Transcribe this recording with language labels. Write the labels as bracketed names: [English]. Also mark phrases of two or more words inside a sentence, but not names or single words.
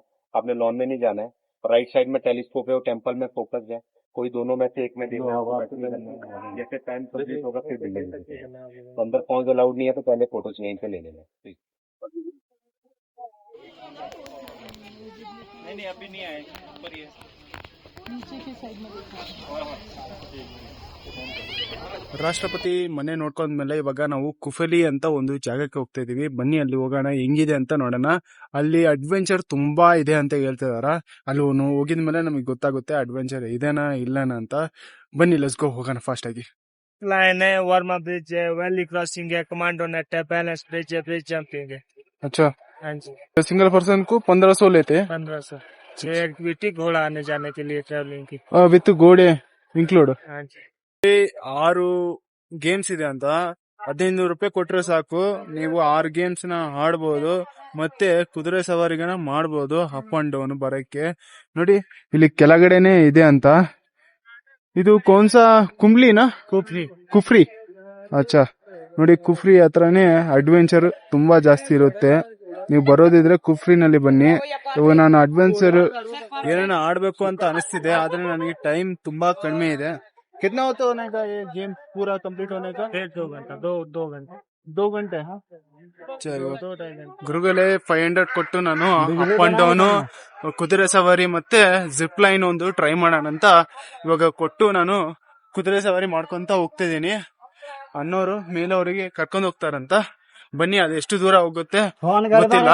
[Hindi] आपने लॉन में नहीं जाना है। [English] right side [Hindi] में टेलीस्कोप है, वो टेम्पल में फोकस है। कोई दोनों में से एक में देखना होगा। जैसे [English] time complete [Hindi] होगा फिर बिल्डिंग। तो अंदर फोन अलाउड नहीं है, तो पहले फोटोज यहीं से ले लेना। नहीं अभी नहीं आए, पर ये [Kannada] ರಾಷ್ಟ್ರಪತಿ ಮನೆ ನೋಡ್ಕೊಂಡ್ಮೇಲೆ ಇವಾಗ ನಾವು ಕುಫಲಿ ಅಂತ ಒಂದು ಜಾಗಕ್ಕೆ ಹೋಗ್ತಾ ಇದೀವಿ. ಬನ್ನಿ ಅಲ್ಲಿ ಹೋಗೋಣ, ಹೆಂಗಿದೆ ಅಂತ ನೋಡೋಣ. ಅಲ್ಲಿ ಅಡ್ವೆಂಚರ್ ತುಂಬಾ ಇದೆ ಅಂತ ಹೇಳ್ತಿದಾರ. ಅಲ್ಲಿ ಹೋಗಿದ್ಮೇಲೆ ನಮಗೆ ಗೊತ್ತಾಗುತ್ತೆ ಅಡ್ವೆಂಚರ್ ಇದೇನಾ ಇಲ್ಲನಾ ಅಂತ. ಬನ್ನಿ [English] let's go, [Kannada] ಹೋಗೋಣ ಫಾಸ್ಟ್ ಆಗಿ. [Hindi] लाइन है, वर्मा ब्रिज है, [English] valley crossing [Hindi] है, [English] commando net [Hindi] है, [English] balance bridge [Hindi] है, [English] bridge jumping [Hindi] है। अच्छा, हाँ जी, [English] single person [Hindi] को 1500 लेते हैं 1500 एक्टिविटी घोड़ा आने जाने के लिए ट्रैवलिंग की। [English] with [Hindi] घोड़े [English] include. [Hindi] हाँ जी, [Kannada] 6 ಗೇಮ್ಸ್ ಇದೆ ಅಂತ 1500 ರೂಪಾಯಿ ಕೊಟ್ರೆ ಸಾಕು, ನೀವು 6 ಗೇಮ್ಸ್ ನ ಆಡ್ಬೋದು. ಮತ್ತೆ ಕುದುರೆ ಸವಾರಿಗನ ಮಾಡ್ಬೋದು [English] up and down [Kannada] ಬರಕ್ಕೆ. ನೋಡಿ ಇಲ್ಲಿ ಕೆಳಗಡೆನೆ ಇದೆ ಅಂತ. ಇದು ಕೌನ್ಸಾ ಕುಂಬ್ಲಿನಾ ಕುಫ್ರಿ. ಅಚ್ಚಾ, ನೋಡಿ ಕುಫ್ರಿ ಹತ್ರನೇ ಅಡ್ವೆಂಚರ್ ತುಂಬಾ ಜಾಸ್ತಿ ಇರುತ್ತೆ. ನೀವು ಬರೋದಿದ್ರೆ ಕುಫ್ರಿನಲ್ಲಿ ಬನ್ನಿ. ಇವಾಗ ನಾನು ಅಡ್ವೆಂಚರ್ ಏನೇನ ಆಡ್ಬೇಕು ಅಂತ ಅನಿಸ್ತಿದೆ, ಆದ್ರೆ ನನಗೆ ಟೈಮ್ ತುಂಬಾ ಕಡಿಮೆ ಇದೆ. [Hindi] कितना होता होने का ये गेम पूरा कंप्लीट होने का? 2 घंटा 2 घंटे 2 घंटे. हाँ ಚಲೋ. 2-2.5 घंटे [Kannada] ಗುರುಗಳೇ 500 ಕೊಟ್ಟು ನಾನು [English] up and down [Kannada] ಕುದುರೆ ಸವಾರಿ ಮತ್ತೆ [English] zip line [Kannada] ಒಂದು ಟ್ರೈ ಮಾಡೋಣ ಅಂತ ಇವಾಗ ಕೊಟ್ಟು ನಾನು ಕುದುರೆ ಸವಾರಿ ಮಾಡ್ಕೊಂತ ಹೋಗ್ತಿದ್ದೀನಿ. ಅನ್ನೋರು ಮೇಲವರಿಗೆ ಕರ್ಕೊಂಡು ಹೋಗ್ತಾರಂತ. ಬನ್ನಿ, ಅದು ಎಷ್ಟು ದೂರ ಹೋಗುತ್ತೆ ಗೊತ್ತಿಲ್ಲ.